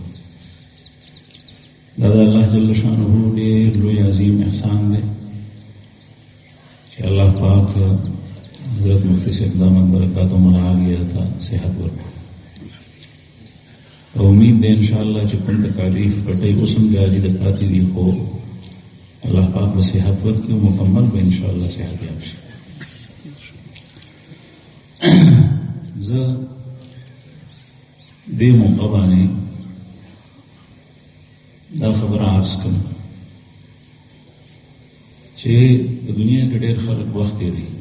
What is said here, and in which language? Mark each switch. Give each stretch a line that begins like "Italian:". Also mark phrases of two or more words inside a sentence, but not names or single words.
Pashto: دا د الله
Arabic: جل شانه
Pashto: ډېر لوی عظیم احسان دی چې الله پاک حضرت مفتی صاحب
Arabic: دامت برکاتهم العالیه
Pashto: ته صحت ورکړي. امید ده انشاءاللہ چې کوم تکالیف پټي اوس هم جاری د پاتې دي خو الله پاک به صحت ورکړي او مکمل به انشاءاللہ صحت یاب شي. زه دې موقع باندې دا خبره عرض کوم چې د دنیا کې ډېر خلک وخت دی